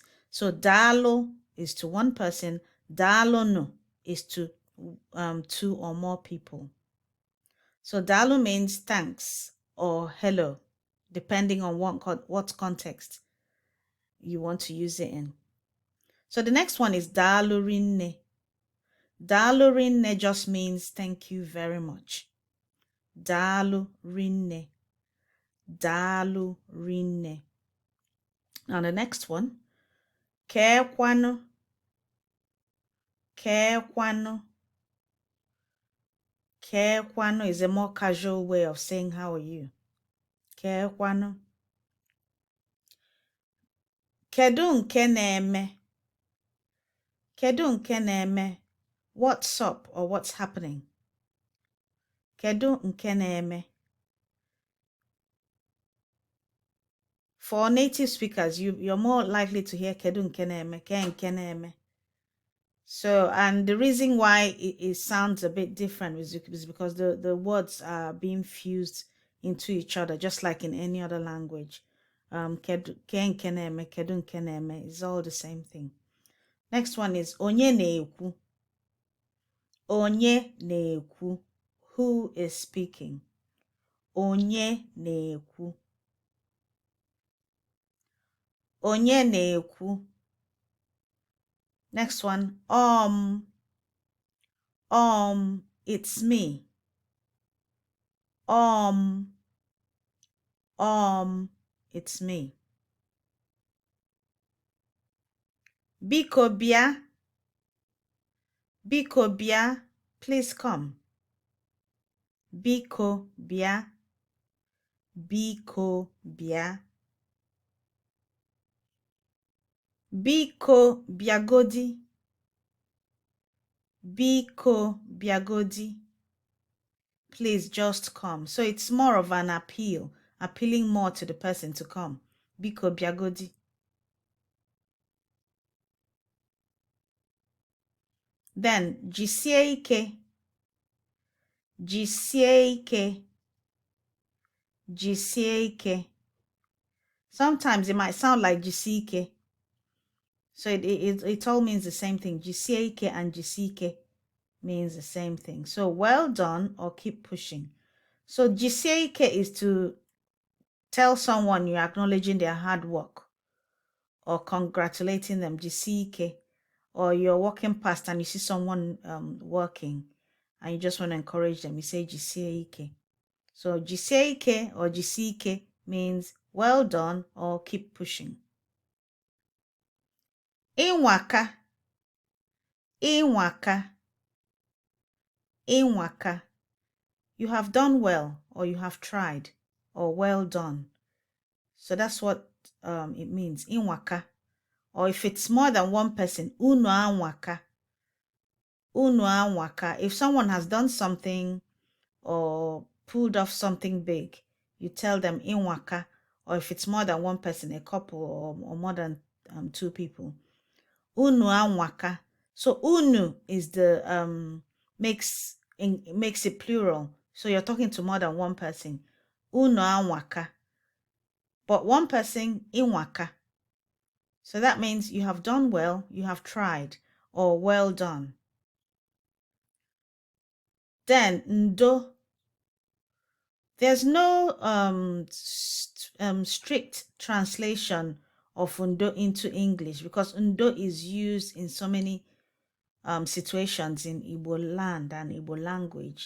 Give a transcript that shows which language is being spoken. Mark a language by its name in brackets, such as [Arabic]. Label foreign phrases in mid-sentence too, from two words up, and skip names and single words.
[English] So Daalụ is to one person, [Igbo] Daalụ no [English] is to two or more people. So Daalụ means thanks or hello, depending on what context you want to use it in. So the next one is [Igbo] Daalụ rinne. Daalụ rinne [English] just means thank you very much. [Igbo] Daalụ rinne. Daalụ rinne. [English] Now the next one, kwany. [Igbo] Kwany. [English] Kwany is a more casual way of saying how are you. [Igbo] Kwany. Kedụ nke na-eme. Kedụ nke na-eme. [English] What's up or what's happening? [Igbo] Kedụ nke na-eme. [English] For native speakers, you're more likely to hear [Igbo] Kedụ nke na-eme, ke nke na-eme. [English] So, and the reason why it sounds a bit different is because the words are being fused into each other, just like in any other language. [Igbo] Kedụ nke na-eme, Kedụ nke na-eme [English] is all the same thing. Next one is [Igbo] Onye na-ekwu. Onye na-ekwu. [English] Who is speaking? [Igbo] Onye na-ekwu. Onye na-ekwu. [English] Next one, it's me. It's me. [Igbo] Biko bịa. Biko bịa, [English] please come. [Igbo] Biko bịa. Biko bịa. Biko bịagodi. Biko bịagodi. [English] Please just come. So it's more of an appeal, appealing more to the person to come. [Igbo] Biko bịagodi. Then jisie ike. Jisie ike. Jisie ike. [English] Sometimes it might sound like [Igbo] jisie ike. [English] So it all means the same thing. [Igbo] Jisie ike [English] and [Igbo] jisie ike [English] means the same thing. So well done or keep pushing. So [Igbo] jisie ike [English] is to tell someone you're acknowledging their hard work or congratulating them. [Igbo] Jisie ike. [English] Or you're walking past and you see someone working and you just want to encourage them. You say [Igbo] jisie ike. [English] So [Igbo] jisie ike [English] or [Igbo] jisie ike [English] means well done or keep pushing. [Igbo] Nwaka. Nwaka. Nwaka. [English] You have done well, or you have tried, or well done. So that's what it means. Nwaka. Or if it's more than one person, [Igbo] unu anwaka. Unu anwaka. [English] If someone has done something or pulled off something big, you tell them nwaka. Or if it's more than one person, a couple or more than two people. [Igbo] Unu anwaka. [English] So unu is the makes it plural. So you're talking to more than one person. [Igbo] Unu anwaka. [English] But one person, nwaka. So that means you have done well, you have tried, or well done. Then ndo. There's no strict translation of Undo into English, because Undo is used in so many situations in Igbo land and Igbo language.